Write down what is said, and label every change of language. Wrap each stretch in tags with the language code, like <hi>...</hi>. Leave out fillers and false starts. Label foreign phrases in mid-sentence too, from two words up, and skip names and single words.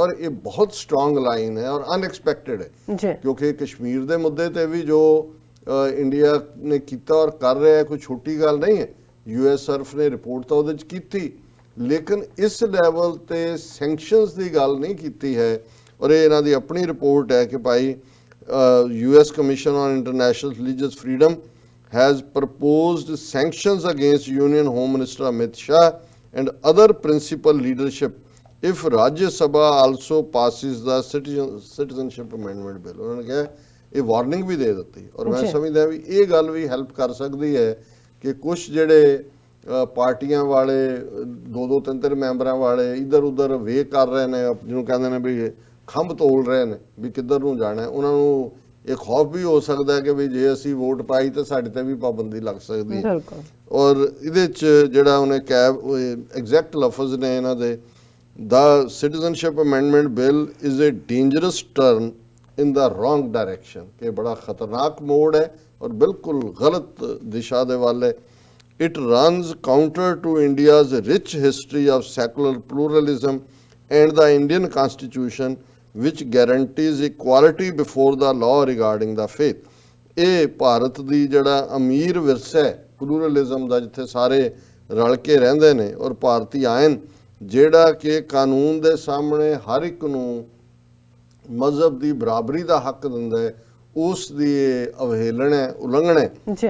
<pa>ਔਰ ਇਹ ਬਹੁਤ</pa> <en>strong line</en> <pa>ਹੈ ਔਰ ਅਨਐਕਸਪੈਕਟਡ ਹੈ, ਕਿਉਂਕਿ ਕਸ਼ਮੀਰ ਦੇ ਮੁੱਦੇ ਤੇ ਵੀ ਜੋ ਇੰਡੀਆ ਨੇ ਕੀਤਾ ਔਰ ਕਰ ਰਿਹਾ ਕੋਈ ਛੋਟੀ ਗੱਲ ਨਹੀਂ ਹੈ। US ਸਰਫ ਨੇ ਰਿਪੋਰਟ ਤਾਂ ਉਹਦੇ 'ਚ ਕੀਤੀ, ਲੇਕਿਨ ਇਸ ਲੈਵਲ ਤੇ ਸੈਂਕਸ਼ਨਸ ਦੀ ਗੱਲ ਨਹੀਂ ਕੀਤੀ ਹੈ। ਔਰ ਇਹ ਇਹਨਾਂ ਦੀ ਆਪਣੀ ਰਿਪੋਰਟ ਹੈ ਕਿ ਭਾਈ</pa> <en>US ਕਮਿਸ਼ਨ ਔਨ ਇੰਟਰਨੈਸ਼ਨਲ ਰਿਲੀਜੀਅਸ ਫਰੀडम has proposed sanctions against Union Home Minister Amit Shah and other principal leadership if Rajya Sabha also passes the citizenship amendment bill।</en> <pa>ਉਹਨਾਂ ਨੇ ਕਿਹਾ ਇਹ ਵਾਰਨਿੰਗ ਵੀ ਦੇ ਦਿੱਤੀ। ਔਰ ਮੈਂ ਸਮਝਦਾ ਵੀ ਇਹ ਗੱਲ ਵੀ ਹੈਲਪ ਕਰ ਸਕਦੀ ਹੈ ਕਿ ਕੁਝ ਜਿਹੜੇ ਪਾਰਟੀਆਂ ਵਾਲੇ ਦੋ ਦੋ ਤਿੰਨ ਤਿੰਨ ਮੈਂਬਰਾਂ ਵਾਲੇ ਇੱਧਰ ਉੱਧਰ ਵੇ ਕਰ ਰਹੇ ਨੇ, ਜਿਹਨੂੰ ਕਹਿੰਦੇ ਨੇ ਵੀ ਖੰਭ ਤੋਲ ਰਹੇ ਨੇ ਵੀ ਕਿੱਧਰ ਨੂੰ ਜਾਣਾ। ਉਹਨਾਂ ਨੂੰ ਇਹ ਖੌਫ ਵੀ ਹੋ ਸਕਦਾ ਹੈ ਕਿ ਵੀ ਜੇ ਅਸੀਂ ਵੋਟ ਪਾਈ ਤਾਂ ਸਾਡੇ ਤੇ ਵੀ ਪਾਬੰਦੀ ਲੱਗ ਸਕਦੀ ਹੈ। ਔਰ ਇਹਦੇ 'ਚ ਜਿਹੜਾ ਉਹਨੇ ਐਗਜ਼ੈਕਟ ਲਫ਼ਜ਼ ਨੇ ਇਹਨਾਂ ਦੇ,</pa> <en>the citizenship amendment bill is a dangerous turn in the wrong direction,</en> <pa>ਕਿ ਬੜਾ ਖਤਰਨਾਕ ਮੋੜ ਹੈ ਔਰ ਬਿਲਕੁਲ ਗਲਤ ਦਿਸ਼ਾ ਦੇ ਵੱਲ ਹੈ।</pa> <en>It runs counter to India's rich history of secular pluralism and the Indian Constitution, which guarantees equality before the law regarding the faith.</en> <pa>ਇਹ ਭਾਰਤ ਦੀ ਜਿਹੜਾ ਅਮੀਰ ਵਿਰਸਾ ਹੈ ਪਲੂਰਲਿਜ਼ਮ ਦਾ, ਜਿੱਥੇ ਸਾਰੇ ਰਲ ਕੇ ਰਹਿੰਦੇ ਨੇ, ਔਰ ਭਾਰਤੀ ਆਇਨ ਜਿਹੜਾ ਕਿ ਕਾਨੂੰਨ ਦੇ ਸਾਹਮਣੇ ਹਰ ਇੱਕ ਨੂੰ ਮਜ਼ਹਬ ਦੀ ਬਰਾਬਰੀ ਦਾ ਹੱਕ ਦਿੰਦਾ ਹੈ, ਉਸ ਦੀ ਅਵਹੇਲਣਾ ਹੈ, ਉਲੰਘਣਾ ਹੈ।</pa>